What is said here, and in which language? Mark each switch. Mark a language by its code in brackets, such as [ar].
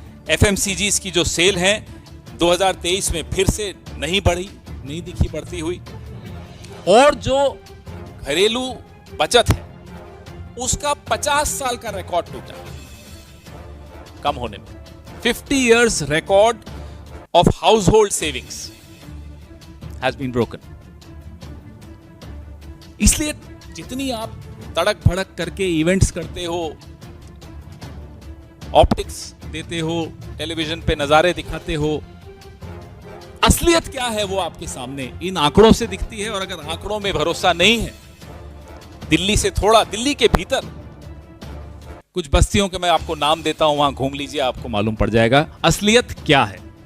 [hi] FMCGs की जो cell है 2023 में फिर से नहीं बढ़ी, नहीं दिखी बढ़ती हुई, और जो घरेलू बचत है उसका 50 साल का रिकॉर्ड टूटा कम होने में। [en] 50 years record of household savings has been broken। [hi] इसलिए जितनी आप तड़क भड़क करके इवेंट्स करते हो, ऑप्टिक्स देते हो, टेलीविजन पे नजारे दिखाते हो, असलियत क्या है वो आपके सामने इन आंकड़ों से दिखती है। और अगर आंकड़ों में भरोसा नहीं है, दिल्ली से थोड़ा, दिल्ली के भीतर कुछ बस्तियों के मैं आपको नाम देता हूं, वहां घूम लीजिए, आपको मालूम पड़ जाएगा असलियत क्या है।